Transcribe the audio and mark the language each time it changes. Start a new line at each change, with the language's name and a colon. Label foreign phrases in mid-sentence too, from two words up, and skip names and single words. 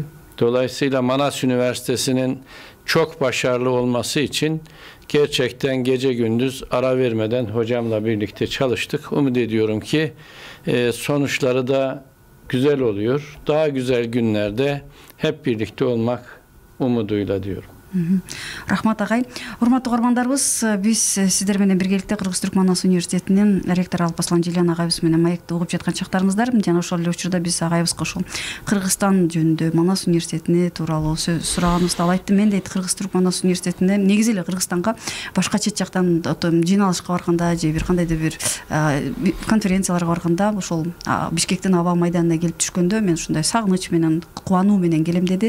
Turkish: Dolayısıyla Manas Üniversitesi'nin çok başarılı olması için gerçekten gece gündüz ara vermeden hocamla birlikte çalıştık. Umut ediyorum ki sonuçları da güzel oluyor. Daha güzel günlerde hep birlikte olmak umuduyla diyorum.
Kyrgyz: Рахмат агай. Урматтуу угармандарыбыз, биз сиздер менен биргеликте Кыргыз-Түрк Манас университетинин ректору Алпаслан Желян агайыбыз менен маекти угуп жаткан чактарыңыздар. Жана ошол эле учурда биз агайыбызга ушул Кыргызстан жөнүндө Манас университетине тууралуу сураганыбызды ал айтты. Мен дейт Кыргыз-Түрк Манас университетине негизи эле Кыргызстанга башка чет жактан жыйналышка барганда же бир кандайдыр бир конференцияларга барганда ошол Бишкектин аба майданына келип түшкөндө мен ушундай сагыныч менен, кубануу менен келем деди.